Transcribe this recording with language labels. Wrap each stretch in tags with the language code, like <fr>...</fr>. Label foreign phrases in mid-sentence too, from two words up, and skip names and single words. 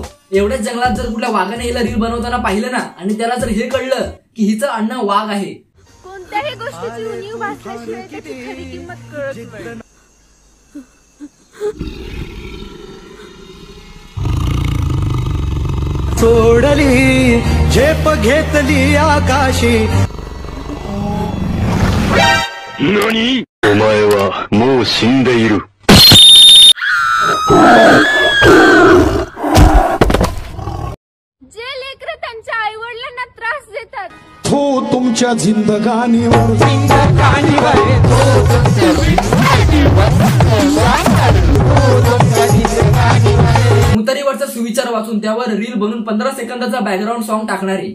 <mr>एवढ्याच जंगलात जर कुठल्या वाघाने हिला रील बनवताना पाहिलं ना आणि त्याला जर हे कळलं की हिचं अण्णा वाघ आहे, कोणत्याही गोष्टीची उणीव भासल्याशिवाय त्याची खरी किंमत कळत नाही. सोडली झेप घेतली आकाशी.</mr> <ja>何？お前はもう死んでいる。</ja> <mr>जे लेकरं त्यांच्या आई वडिलांना त्रास देतात, तो तुमच्या जिंदगानीवर मुतारीवरचा सुविचार वाचून त्यावर रील बनवून 15 सेकंदाचा बॅकग्राऊंड सॉन्ग टाकणारे,</mr>